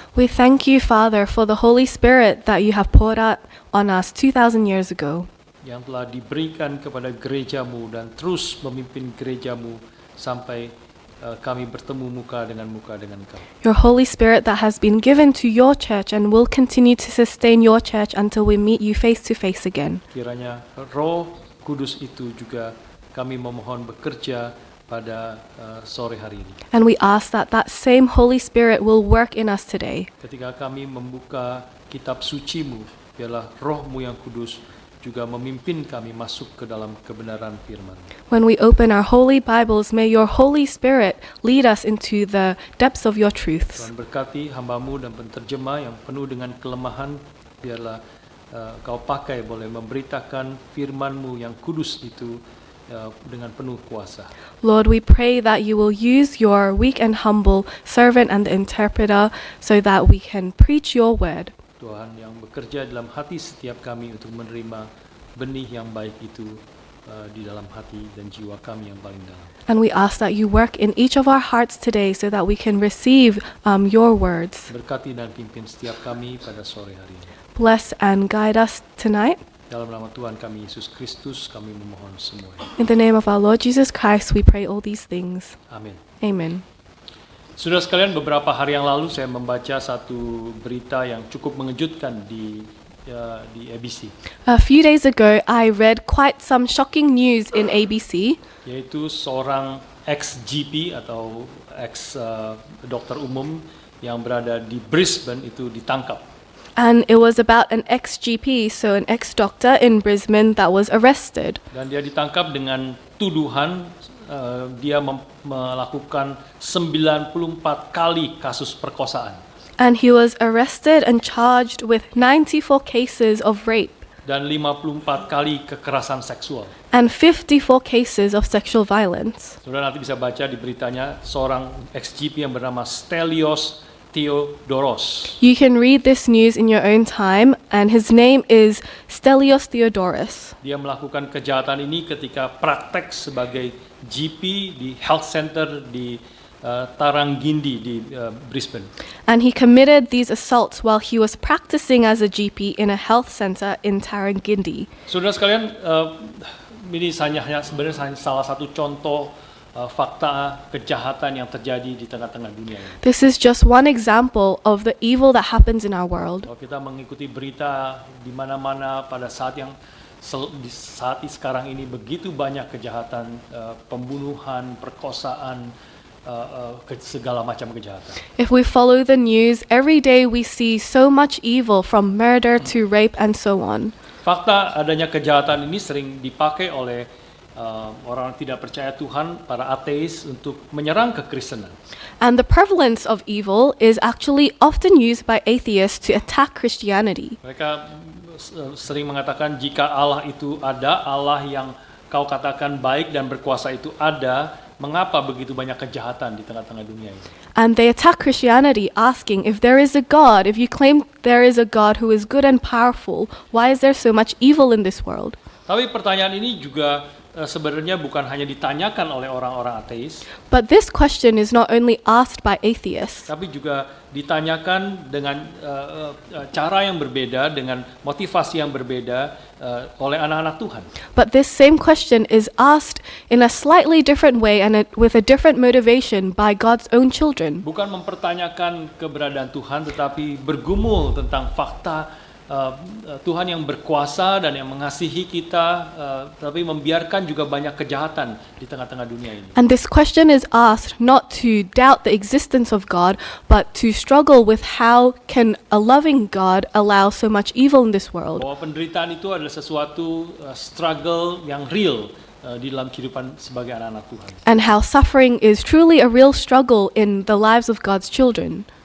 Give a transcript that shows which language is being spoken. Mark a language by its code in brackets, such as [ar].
[en] We thank you, Father, for the Holy Spirit that you have poured out on us 2,000 years ago, [id] Yang telah diberikan kepada gereja-Mu dan terus memimpin gereja-Mu sampai kami bertemu muka dengan Kau. [en] your Holy Spirit that has been given to your church and will continue to sustain your church until we meet you face to face again. [id] Kiranya Roh Kudus itu juga kami memohon bekerja pada sore hari ini. [en] And we ask that that same Holy Spirit will work in us today. [id] Ketika kami membuka kitab suci-Mu, biarlah Roh-Mu yang kudus juga memimpin kami masuk ke dalam kebenaran firman. [en] When we open our holy Bibles, may your Holy Spirit lead us into the depths of your truths. [id] Tuhan berkati hamba-Mu dan penterjemah yang penuh dengan kelemahan, biarlah Kau pakai boleh memberitakan firman-Mu yang kudus itu dengan penuh kuasa. [en] Lord, we pray that you will use your weak and humble servant and interpreter so that we can preach your word. [id] Tuhan yang bekerja dalam hati setiap kami untuk menerima benih yang baik itu di dalam hati dan jiwa kami yang paling dalam. [en] And we ask that you work in each of our hearts today so that we can receive your words. [id] Berkati dan pimpin setiap kami pada sore hari ini. [en] Bless and guide us tonight. [id] Dalam nama Tuhan kami Yesus Kristus kami memohon semuanya. [en] In the name of our Lord Jesus Christ, we pray all these things. [id] Amin. [en] Amen. [id] Saudara sekalian, beberapa hari yang lalu saya membaca satu berita yang cukup mengejutkan di ABC, [en] A few days ago, I read quite some shocking news in ABC. [id] yaitu seorang ex-GP atau ex-dokter umum yang berada di Brisbane itu ditangkap. [en] And it was about an ex-GP, so an ex-doctor in Brisbane that was arrested. [id] Dan dia ditangkap dengan tuduhan dia melakukan 94 kali kasus perkosaan [en] And he was arrested and charged with 94 cases of rape [id] dan 54 kali kekerasan seksual. [en] and 54 cases of sexual violence. [id] Saudara nanti bisa baca di beritanya seorang ex-GP yang bernama Stelios Theodoros. [en] You can read this news in your own time, and his name is Stelios Theodoros. [id] Dia melakukan kejahatan ini ketika praktek sebagai GP di health center di Tarangindi di Brisbane. [en] And he committed these assaults while he was practicing as a GP in a health center in Tarangindi. [id] Saudara sekalian, ini hanya sebenarnya salah satu contoh fakta kejahatan yang terjadi di tengah-tengah dunia ini. [en] This is just one example of the evil that happens in our world. [id] Kalau kita mengikuti berita di mana-mana pada saat yang di saat sekarang ini begitu banyak kejahatan, pembunuhan, perkosaan, segala macam kejahatan. [en] If we follow the news, every day we see so much evil, from murder to rape and so on. [id] Fakta adanya kejahatan ini sering dipakai oleh orang tidak percaya Tuhan, para ateis, untuk menyerang kekristenan. [en] And the prevalence of evil is actually often used by atheists to attack Christianity. [id] Mereka sering mengatakan jika Allah itu ada, Allah yang kau katakan baik dan berkuasa itu ada, mengapa begitu banyak kejahatan di tengah-tengah dunia ini? [en] And they attack Christianity, asking, if there is a God, if you claim there is a God who is good and powerful, why is there so much evil in this world? [id] Tapi pertanyaan ini juga sebenarnya bukan hanya ditanyakan oleh orang-orang ateis, [en] But this question is not only asked by atheists, [id] tapi juga ditanyakan dengan cara yang berbeda, dengan motivasi yang berbeda oleh anak-anak Tuhan. [en] but this same question is asked in a slightly different way and with a different motivation by God's own children. [id] Bukan mempertanyakan keberadaan Tuhan, tetapi bergumul tentang fakta Tuhan yang berkuasa dan yang mengasihi kita, tapi membiarkan juga banyak kejahatan di tengah-tengah dunia ini. [en] And this question is asked not to doubt the existence of God, but to struggle with how can a loving God allow so much evil in this world. [id] Bahwa penderitaan itu adalah sesuatu struggle yang real di dalam kehidupan sebagai anak-anak Tuhan. [en] And how suffering is truly a real struggle in the lives of God's children.